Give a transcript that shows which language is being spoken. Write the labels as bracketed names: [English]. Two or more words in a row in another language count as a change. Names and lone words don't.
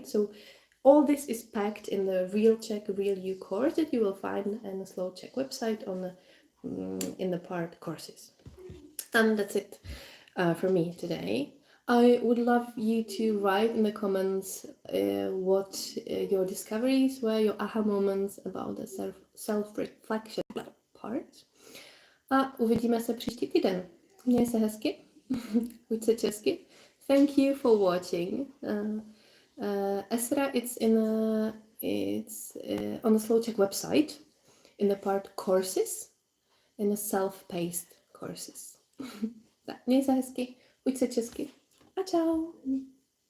[English] So all this is packed in the Real Czech, Real You course that you will find on the slowczech website in the part courses. And that's it for me today. I would love you to write in the comments what your discoveries were, your aha moments about the self-reflection part. [Czech] A uvidíme se příští týden. Měj se hezky, buď se česky. [English] Thank you for watching. Esra, it's on the slowczech website in the part courses, in the self-paced courses. [Czech] Tak, měj se hezky, buď se česky. A čau.